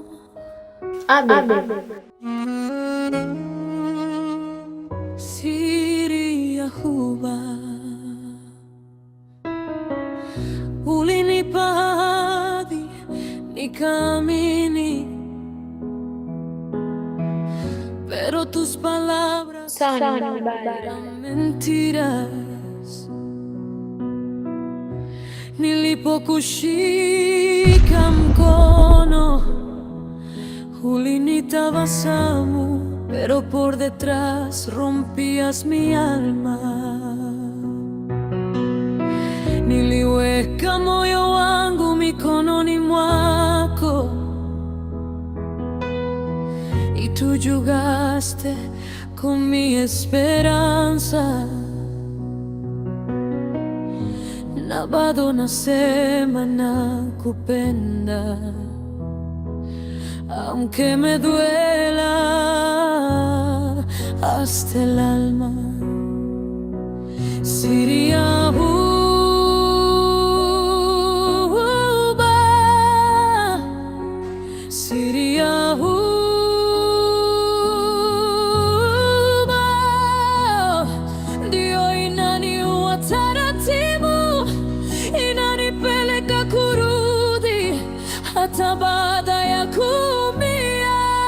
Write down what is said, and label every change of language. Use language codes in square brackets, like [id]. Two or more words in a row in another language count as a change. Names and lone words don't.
[sw] Abel. Siri ya huba ulinipa ahadi nikaamini, [es] pero tus palabras eran mentiras. [sw] Nilipokushika mkono ulinitabasamu, [es] pero por detrás rompías mi alma. [sw] Niliweka moyo wangu mikononi mwako [es] y tú jugaste con mi esperanza. [sw] Na bado nasema nakupenda, [es] aunque me duela hasta el alma. [sw] Siri ya huba, siri ya huba, ndio inaniua taratibu, inanipeleka kurudi hata baada ya kuumia.